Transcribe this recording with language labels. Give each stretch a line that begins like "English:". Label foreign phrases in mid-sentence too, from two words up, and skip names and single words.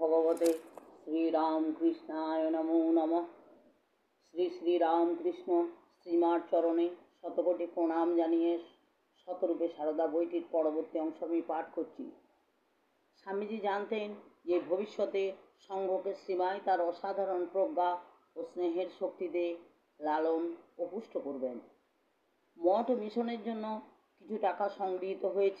Sanskrit: भगवते श्रीरामकृष्णाय नमो नमः।
Bangla: শ্রী শ্রীরামকৃষ্ণ শ্রীমার চরণে শতকোটি প্রণাম জানিয়ে শতরূপে সারদা বইটির পরবর্তী অংশ আমি পাঠ করছি। স্বামীজি জানতেন যে ভবিষ্যতে সংঘকে শ্রীমাই তার অসাধারণ প্রজ্ঞা ও স্নেহের শক্তিতে লালন ও পুষ্ট করবেন। মঠ ও মিশনের জন্য কিছু টাকা সংগৃহীত হয়েছে।